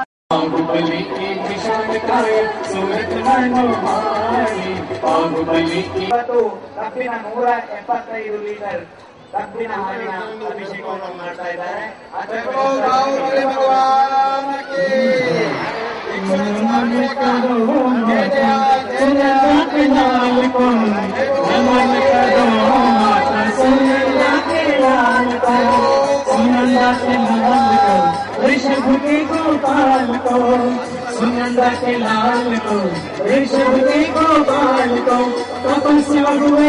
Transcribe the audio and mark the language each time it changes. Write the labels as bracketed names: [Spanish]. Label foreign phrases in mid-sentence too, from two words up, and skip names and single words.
[Hindi] बाहुबली की विशालकाय सुरत मनोहारी बाहुबली की [Kannada] ಇವತ್ತು ಕಬ್ಬಿನ 175 ಲೀಟರ್ ಕಬ್ಬಿನ ಹಾಲಿನ ಅಭಿಷೇಕವನ್ನು ಮಾಡ್ತಾ ಇದ್ದಾರೆ. [Hindi] बाहुबली भगवान की ऋषभ के गोपाल को सुनंदा के लाल को ऋषभ के गोपाल को तपस्या हुए